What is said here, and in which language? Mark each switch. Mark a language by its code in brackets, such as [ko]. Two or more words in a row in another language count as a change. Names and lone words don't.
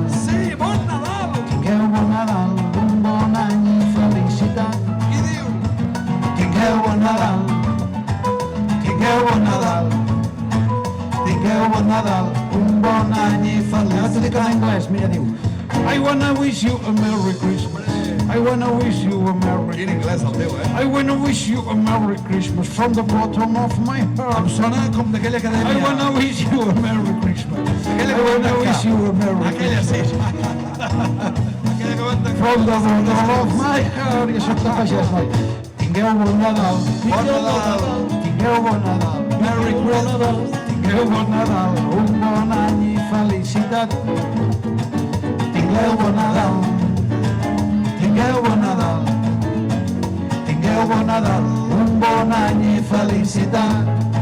[ca] Sí, bon Nadal! tingueu bon Nadal, un bon any i felicitat. Qui diu? Tingueu bon Nadal, tingueu bon Nadal, tingueu bon Nadal, un bon any i felicitat. Ara t'ho dic en anglès, mira, diu [en] I wanna wish you a Merry Christmas, I wanna wish you a Merry [ca] Quin anglès el teu, [en] I wanna wish you a Merry Christmas from the bottom of my heart. [ca] Em sona com d'aquella [en] I [ca] acadèmia. [en] wanna wish you a Merry Christmas. [ca] Aquella [en] I [ca] que van [en] wanna [ca] tancar. [en] wish you a Merry [ca] Aquella sí. [en] Christmas. [ca] Aquella que van tancar. [en] From the bottom of my heart. [ca] Jo soc de pagès, noi. Tingueu bon Nadal. Bon Nadal. Tingueu bon Nadal. [en] Merry Christmas. [ca] Tingueu bon Nadal. Un bon any i felicitat. Tingueu bon Nadal. Tingueu bon Nadal. Tingueu bon Nadal. Un bon any i felicitat.